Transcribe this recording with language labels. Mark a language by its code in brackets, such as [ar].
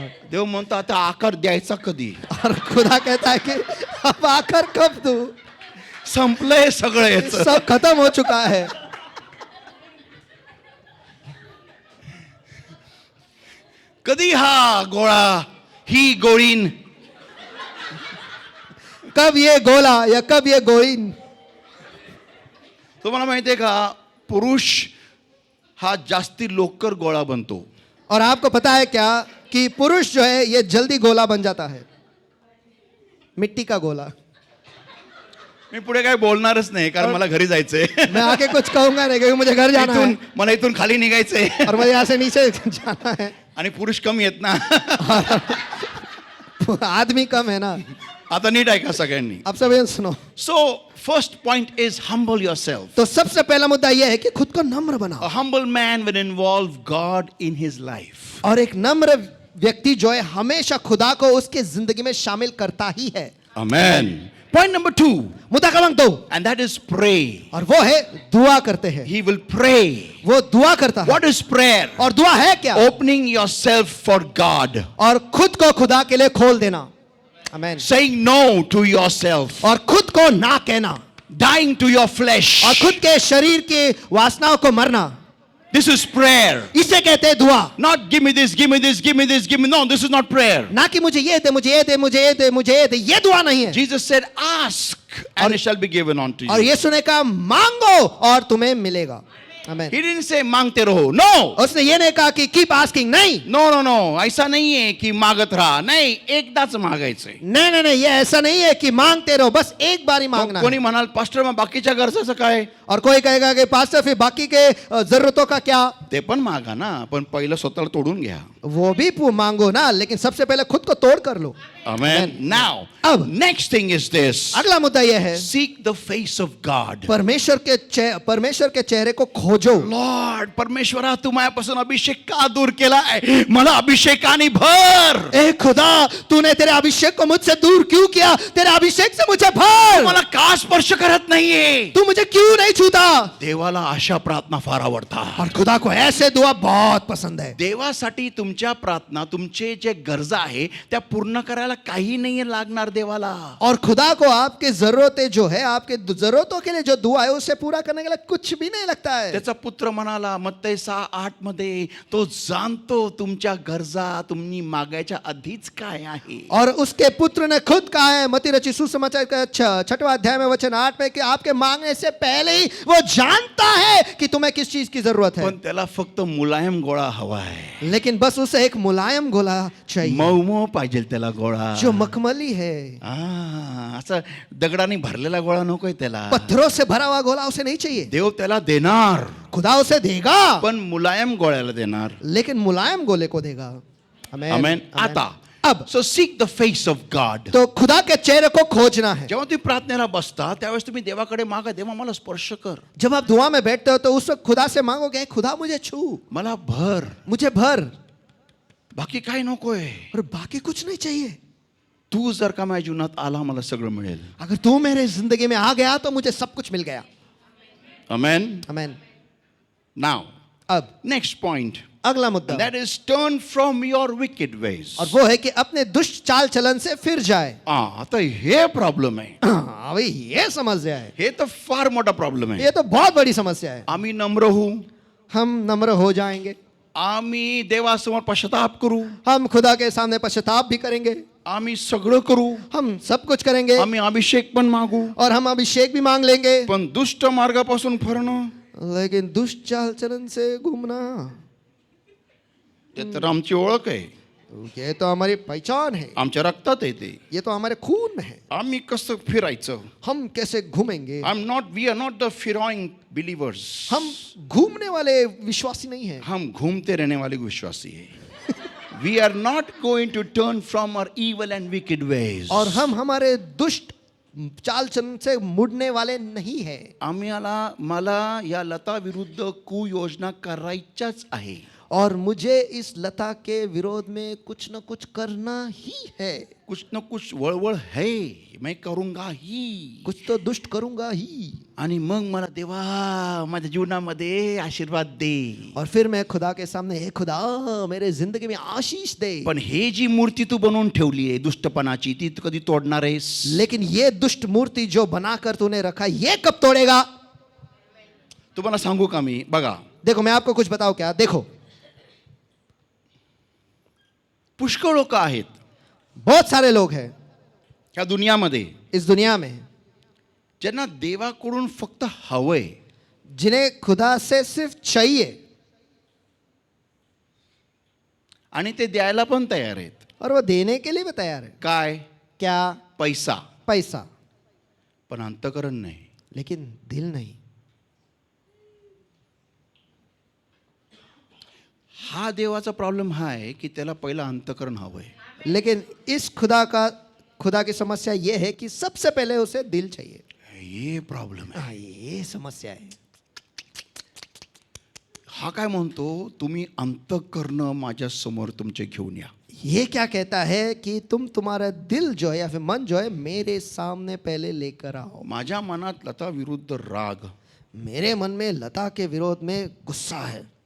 [mr] देव म्हणतो आता आकार द्यायचा कधी. [hi] और खुदा कहता है कि अब आकर कब तू. [mr] संपलंय सगळं याचं. [hi] सब खत्म हो चुका है. [mr] कधी हा गोळा ही गोळीन [hi] कब ये गोला या कब ये गोईन. [mr] तुम्हाला माहिती आहे का, पुरुष हा जास्ती लवकर गोळा बनतो. [hi] और आपको पता है क्या कि पुरुष जो है ये जल्दी गोला बन जाता है. मिट्टी का गोला. [mr] मी पुढे काय बोलणारच नाही कारण मला घरी जायचंय. [hi] मैं आके कुछ कहूंगा नहीं क्योंकि मुझे घर जाना है [mr] मला इथून खाली निघायचंय [hi] और मुझे यहाँ से नीचे जाना है. [mr] आणि पुरुष कमी आहेत ना. [hi] आदमी कम है ना. [mr] आता नीट ऐका सगळ्यांनी. [hi] अब सब सुनो. [en] So first point is humble yourself. [hi] तो सबसे पहला मुद्दा यह है कि खुद को नम्र बनाओ. [en] A humble man will involve God in his life. [hi] और एक नम्र व्यक्ति जो है हमेशा खुदा को उसके जिंदगी में शामिल करता ही है. [en] Amen. Point number 2. [mr] मुद्दा क्रमांक 2. [en] And that is pray. [hi] और वो है दुआ करते हैं. [en] He will pray. [hi] वो दुआ करता है. [en] What is prayer? [hi] और दुआ है क्या. [en] Opening yourself for God. [hi] और खुद को खुदा के लिए खोल देना. [en] Amen. Saying no to yourself. [hi] और खुद को ना कहना. [en] Dying to your flesh. [hi] और खुद के शरीर की वासनाओं को मरना. [en] This is prayer. [hi] इसे कहते हैं दुआ. [en] Not give me this, give me this, give me this, give me. No, this is not prayer. [hi] ना कि मुझे ये दे, मुझे ये दे, मुझे ये दे, मुझे ये दे. ये दुआ नहीं है. [en] Jesus said, ask and it shall be given unto [hi] और [en] you. [hi] यीशु ने कहा मांगो और तुम्हें मिलेगा. [en] Amen. He didn't say [hi] मांगते रहो. [en] No. [hi] उसने ये नहीं कहा कि [en] Keep asking. [hi] नहीं. [en] No, no, no. [hi] ऐसा नहीं है कि [mr] मागत राहा. नहीं, एकदाच मागायचंय. [hi] नहीं नहीं नहीं, ये ऐसा नहीं है कि मांगते रहो, बस एक बार ही मांगना [mr] कोणी [hi] है. [mr] म्हणाल पास्टर मग बाकीच्या गरजेचं काय. [hi] और कोई कहेगा कि पास्टर फिर बाकी के जरूरतों का क्या. [mr] ते पण मागा ना, पण पहिलं स्वतःला तोडून घ्या. [hi] वो भी मांगो ना, लेकिन सबसे पहले खुद को तोड़ कर लो. [en] Amen. Now, [hi] अब [en] next thing is this. [hi] अगला मुद्दा यह है [en] Seek the face of God. [hi] परमेश्वर के चेहरे को खोजो. [mr] Lord, परमेश्वरा तू माझ्यापासून अभिषेक का दूर केलाय. मला अभिषेकाने भर. [hi] ए खुदा, तूने तेरे अभिषेक को मुझसे दूर क्यों किया. तेरे अभिषेक से मुझे भर. [mr] मला का स्पर्श करत नाहीये. [hi] तू मुझे क्यों नहीं छूता. [mr] देवाला अशा प्रार्थना फार आवडतात. [hi] और खुदा को ऐसे दुआ बहुत पसंद है. [mr] देवासाठी तुमच्या प्रार्थना, तुमचे जे गरजा आहे त्या पूर्ण करायला काही नाही लागणार देवाला. [hi] और खुदा को आपके जरूरतें जो है, आपके जरूरतों के लिए जो दुआ है उसे पूरा करने के लिए कुछ भी नहीं लगता है. [mr] त्याचा पुत्र म्हणाला मत्तई 6:8 मध्ये, तो जाणतो तुमच्या गरजा तुम्ही मागायच्या आधीच काय आहे. [hi] और उसके पुत्र ने खुद कहा है मत्ती रचित सुसमाचार का 6वां अध्याय में वचन 8 में कि आपके मांगने से पहले ही वो जानता है कि तुम्हें किस चीज की जरूरत है. [mr] पण त्याला फक्त मुलायम गोळा हवा आहे. [hi] लेकिन बस उसे एक मुलायम गोला चाहिए [mr] मऊ पाहिजे त्याला गोळा. [hi] जो मखमली है. [mr] असं दगडाने भरलेला गोळा नकोय त्याला. [hi] पत्थरों से भरा हुआ गोला उसे नहीं चाहिए. [mr] देव त्याला देणार, [hi] खुदा उसे देगा, [mr] पण मुलायम गोळ्याला देणार. [hi] लेकिन मुलायम गोले को देगा. आमेन. [mr] आमेन. आता [hi] अब [en] So seek the face of God. [hi] तो खुदा के चेहरे को खोजना है. [mr] जेव्हा तुम्ही प्रार्थनेला बसता त्यावेळेस तुम्ही देवाकडे मागा, देवा मला स्पर्श कर. [hi] जब आप दुआ में बैठते हो तो उस वक्त खुदा से मांगोगे खुदा मुझे छू, [mr] मला भर, [hi] मुझे भर, [mr] बाकी काय नकोय. [hi] और बाकी कुछ नहीं चाहिए. [mr] तू जर का माझ्या जीवनात आला मला सगळं मिळेल. [hi] अगर तू मेरे जिंदगी में आ गया तो मुझे सब कुछ मिल गया. [mr] आमेन. [hi] आमेन. [en] now [hi] अब [en] next point, [hi] अगला मुद्दा, [en] That is turn from your wicked ways. [hi] और वो है कि अपने दुष्ट चाल चलन से फिर जाए. [mr] आता हे प्रॉब्लेम आहे. [hi] अभी ये समस्या है. [mr] हे तर फार मोठा प्रॉब्लेम आहे. [hi] ये तो बहुत बड़ी समस्या है. [mr] आम्ही नम्र होऊ, [hi] हम नम्र हो जाएंगे, [mr] आम्ही देवासमोर पश्चाताप करू, [hi] हम खुदा के सामने पश्चाताप भी करेंगे, [mr] आम्ही सगळं करू, [hi] हम सब कुछ करेंगे, [mr] आम्ही अभिषेक पण मागू, [hi] और हम अभिषेक भी मांग लेंगे, [mr] पण दुष्ट मार्गापासून फिरणं [hi] लेकिन दुष्ट चाल चलन से घूमना, [mr] ते तर आमची ओळख आहे. [hi] ये तो हमारी पहचान है, [mr] आमच्या रक्तात आहे ते. [hi] ये तो हमारे खून में है. [mr] आम्ही कसं फिरायचं? [hi] हम कैसे घूमेंगे? [en] We are not the फिरॉइंग believers. [hi] हम घूमने वाले विश्वासी नहीं हैं. हम घूमते रहने वाले विश्वासी है. [en] We are not going to turn from our evil and wicked ways. [hi] और हम हमारे दुष्ट चाल चलन से मुड़ने वाले नहीं है. [mr] मला या लता विरुद्ध कुयोजना करायच्याच आहे. [hi] और मुझे इस लता के विरोध में कुछ न कुछ करना ही है. कुछ न कुछ वळवळ है. मैं करूंगा ही. कुछ तो दुष्ट करूंगा ही. [mr] आणि मग मला देवा माझ्या जीवनामध्ये आशीर्वाद दे. [hi] और फिर मैं खुदा के सामने, हे खुदा मेरे जिंदगी में आशीष दे. [mr] पण हे जी मूर्ती तू बनवून ठेवली आहे दुष्टपणाची, ती तू कधी तोडणार आहेस? [hi] लेकिन ये दुष्ट मूर्ति जो बनाकर तूने रखा, ये कब तोड़ेगा? [mr] तुम्हाला सांगू का मी? बघा, [hi] देखो मैं आपको कुछ बताऊं क्या? देखो [mr] पुष्कळ लोक आहेत [hi] बहुत सारे लोग हैं [mr] ह्या दुनियामध्ये [hi] इस दुनिया में [mr] ज्यांना देवाकडून फक्त हवंय, [hi] जिन्हें खुदा से सिर्फ चाहिए [mr] आणि ते द्यायला पण तयार आहेत. [hi] और वो देने के लिए भी तैयार है. [mr] काय? [hi] क्या? पैसा. पैसा. [mr] पण अंतःकरण नाही. [hi] लेकिन दिल नहीं. [mr] हा देवाचा प्रॉब्लेम हा आहे की त्याला पहिला अंतःकरण हवंय. [hi] लेकिन इस खुदा की समस्या ये है कि सबसे पहले उसे दिल चाहिए. [mr] हे प्रॉब्लेम आहे. [hi] हाँ, ये समस्या है. [mr] हा काय म्हणतो, तुम्ही अंतःकरण माझ्या समोर तुमचे घेऊन या. [hi] ये क्या कहता है कि तुम्हारा दिल जो है या फिर मन जो है मेरे सामने पहले लेकर आओ. [mr] माझ्या मनात लता विरुद्ध राग, [hi] मेरे मन में लता के विरोध में गुस्सा है.